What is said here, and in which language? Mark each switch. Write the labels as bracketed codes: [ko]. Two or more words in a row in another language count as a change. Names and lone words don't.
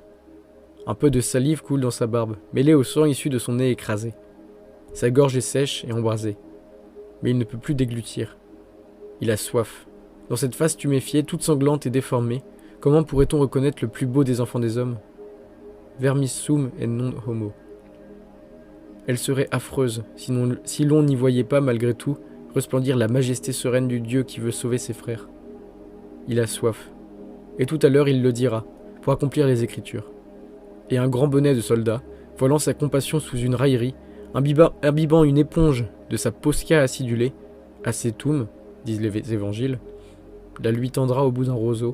[fr] Un peu de salive coule dans sa barbe, mêlée au sang issu de son nez écrasé. Sa gorge est sèche et embrasée, mais il ne peut plus déglutir. Il a soif. Dans cette face tuméfiée, toute sanglante et déformée, comment pourrait-on reconnaître le plus beau des enfants des hommes? [la] Vermis sum et non homo. [fr] Elle serait affreuse si l'on n'y voyait pas, malgré tout, resplendir la majesté sereine du Dieu qui veut sauver ses frères. Il a soif. Et tout à l'heure il le dira, pour accomplir les Écritures. Et un grand bonnet de soldat, voilant sa compassion sous une raillerie, imbibant une éponge de sa posca acidulée, acetum, disent les évangiles, la lui tendra au bout d'un roseau.